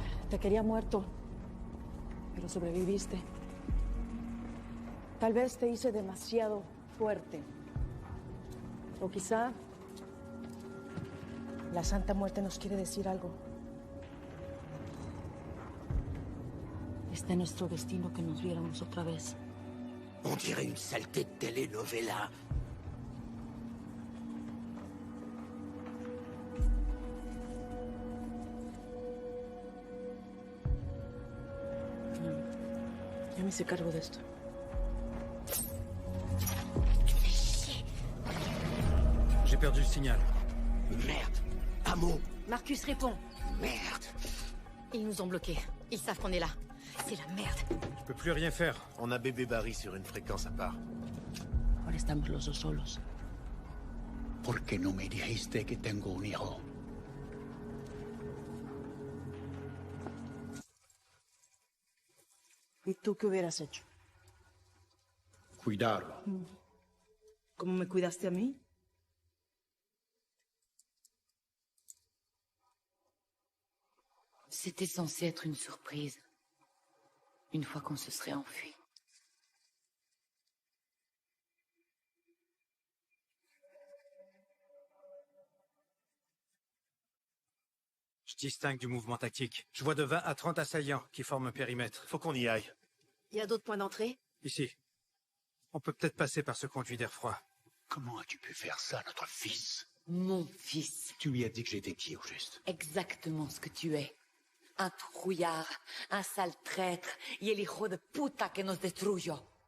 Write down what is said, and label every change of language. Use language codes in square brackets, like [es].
[es] Te quería muerto, pero sobreviviste. Tal vez te hice demasiado fuerte. O quizá la Santa Muerte nos quiere decir algo. Está en nuestro destino que nos viéramos otra vez. [fr] On dirait une saleté de telenovela. [es] Ya me hice cargo de esto. [fr] perdu le signal. Merde. Amo. Marcus répond. Merde. Ils nous ont bloqués. Ils savent qu'on est là. C'est la merde. Je peux plus rien faire. On a bébé Barry sur une fréquence à part. [es] Ahora estamos los dos solos. ¿Por qué no me dijiste que tengo un hijo? ¿Y tú qué hubieras hecho? Cuidarlo. ¿Cómo me cuidaste a mí? [fr] C'était censé être une surprise. Une fois qu'on se serait enfui. Je distingue du mouvement tactique. Je vois de 20 à 30 assaillants qui forment un périmètre. Faut qu'on y aille. Il y a d'autres points d'entrée? Ici. On peut peut-être passer par ce conduit d'air froid. Comment as-tu pu faire ça à notre fils? Mon fils. Tu lui as dit que j'étais qui, au juste? Exactement ce que tu es. Un trouillard, un sale traître, [es] y el hijo de puta que nos destruyó.